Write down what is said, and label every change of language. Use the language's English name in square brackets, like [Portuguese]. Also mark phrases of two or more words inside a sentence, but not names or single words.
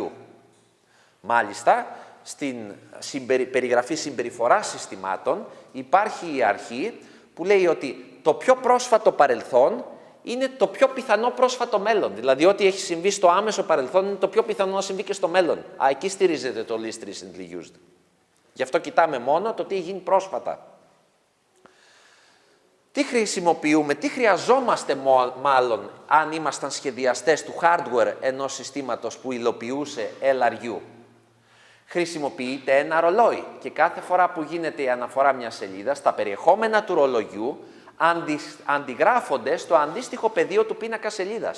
[Greek] Μάλιστα, στην περιγραφή συμπεριφοράς συστημάτων υπάρχει η αρχή που λέει ότι το πιο πρόσφατο παρελθόν είναι το πιο πιθανό πρόσφατο μέλλον. Δηλαδή, ό,τι έχει συμβεί στο άμεσο παρελθόν είναι το πιο πιθανό να συμβεί και στο μέλλον. Εκεί στηρίζεται το [English] least recently used. [Greek] Γι' αυτό κοιτάμε μόνο το τι έχει γίνει πρόσφατα. Τι χρησιμοποιούμε, τι χρειαζόμαστε μάλλον αν ήμασταν σχεδιαστές του hardware ενός συστήματος που υλοποιούσε LRU. Χρησιμοποιείται ένα ρολόι και κάθε φορά που γίνεται η αναφορά μιας σελίδας, τα περιεχόμενα του ρολογιού αντιγράφονται στο αντίστοιχο πεδίο του πίνακα σελίδας.